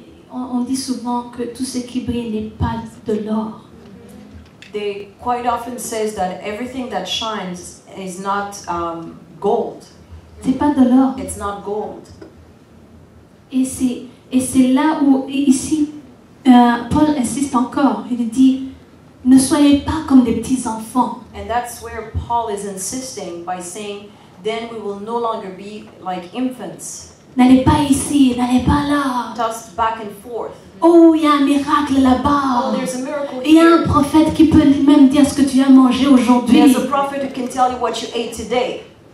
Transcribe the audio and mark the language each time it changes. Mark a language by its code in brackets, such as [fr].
[fr] On dit souvent que tout ce qui brille n'est pas de l'or. [en] They quite often says that everything that shines is not gold. [fr] C'est pas de l'or. [en] It's not gold. [fr] Et c'est là où ici Paul insiste encore. Il dit ne soyez pas comme des petits enfants. [en] And that's where Paul is insisting by saying, then we will no longer be like infants, [fr] N'allez pas ici, n'allez pas là. [en] tossed back and forth. [fr] Oh, il y a un miracle là-bas. [en] Oh, there's a miracle [fr] Il y a un [en] here. [fr] prophète qui peut même dire ce que tu as mangé aujourd'hui. [en] There's a prophet who can tell you what you ate today.